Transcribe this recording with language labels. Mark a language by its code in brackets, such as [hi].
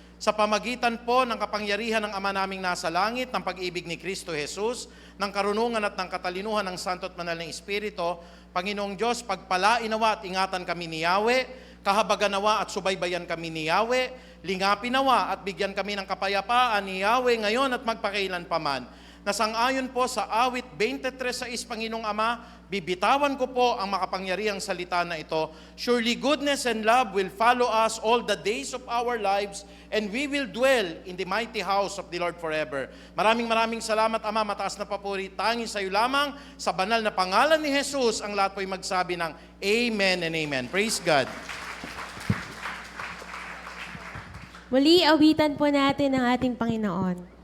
[tl] Sa pamagitan po ng kapangyarihan ng Ama naming nasa langit, ng pag-ibig ni Kristo Jesus, ng karunungan at ng katalinuhan ng Santo at Banal na Espiritu, Panginoong Diyos, pagpalain nawa at ingatan kami ni Yahweh, kahabagan nawa at subaybayan kami ni Yahweh, lingapin nawa at bigyan kami ng kapayapaan ni Yahweh ngayon at magpakailan paman. Nasang-ayon po sa awit 23:6, Panginoong Ama, bibitawan ko po ang makapangyarihang salita na ito. [en] Surely goodness and love will follow us all the days of our lives, and we will dwell in the mighty house of the Lord forever. [tl] Maraming salamat, Ama. Mataas na papuri, tanging sa iyo lamang, sa banal na pangalan ni Jesus, ang lahat po'y magsabi ng Amen and Amen. [en] Praise God. [tl] Muli, awitan po natin ang ating Panginoon.